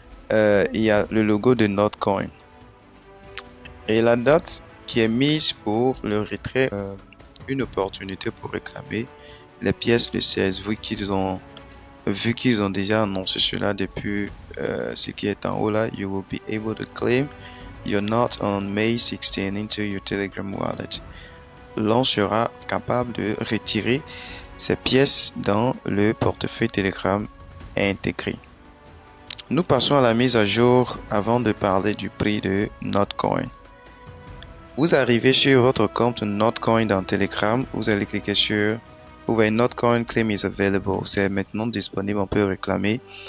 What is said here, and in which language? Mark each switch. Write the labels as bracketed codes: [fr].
[fr] Il y a le logo de Notcoin. Et la date qui est mise pour le retrait, une opportunité pour réclamer les pièces le 16, vu qu'ils ont déjà annoncé cela depuis ce qui est en haut là. [en] You will be able to claim your Not on May 16 into your Telegram wallet. [fr] L'on sera capable de retirer ces pièces dans le portefeuille Telegram intégré. Nous passons à la mise à jour avant de parler du prix de Notcoin. Vous arrivez sur votre compte Notcoin dans Telegram, vous allez cliquer sur vous voyez [en] Notcoin claim is available, [fr] c'est maintenant disponible, on peut réclamer.